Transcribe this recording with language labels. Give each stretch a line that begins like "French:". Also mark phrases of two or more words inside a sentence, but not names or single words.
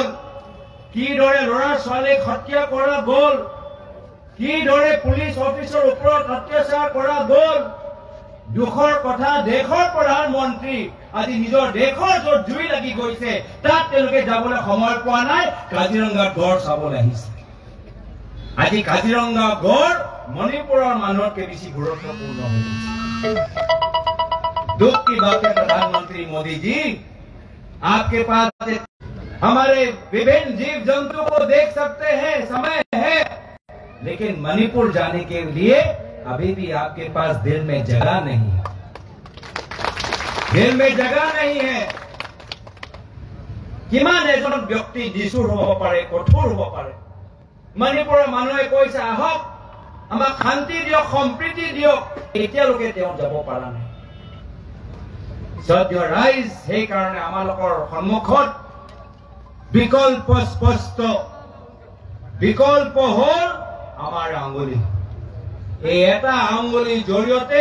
Assamese: কিদৰে ল'ৰা ছোৱালীক হত্যা কৰা গ'ল কিদৰে পুলিচ অফিচৰ ওপৰত অত্যাচাৰ কৰা গ'ল দুখৰ কথা দেশৰ প্ৰধানমন্ত্ৰী আজি নিজৰ দেশৰ য'ত জুই লাগি গৈছে তাত তেওঁলোকে যাবলৈ সময় পোৱা নাই কাজিৰঙাত গড় চাবলৈ আহিছে আজি কাজিৰঙা গড় মণিপুৰৰ মানুহতকৈ বেছি গুৰুত্বপূৰ্ণ হৈ গৈছে
Hindi: दुख की बात है प्रधानमंत्री मोदी जी आपके पास हमारे विभिन्न जीव जंतु को देख सकते हैं समय है लेकिन मणिपुर जाने के लिए अभी भी आपके पास दिल में जगह नहीं है दिल में जगह नहीं है
Assamese: কিমান এজন ব্যক্তি নিষ্ঠুৰ হ'ব পাৰে কঠোৰ হ'ব পাৰে মণিপুৰৰ মানুহে কৈছে আহক আমাক শান্তি দিয়ক সম্প্ৰীতি দিয়ক এতিয়ালৈকে তেওঁ যাব পৰা নাই সদ্য ৰাইজ সেইকাৰণে আমালোকৰ সন্মুখত বিকল্প স্পষ্ট বিকল্প হ'ল আমাৰ আঙুলি এই এটা আঙুলিৰ জৰিয়তে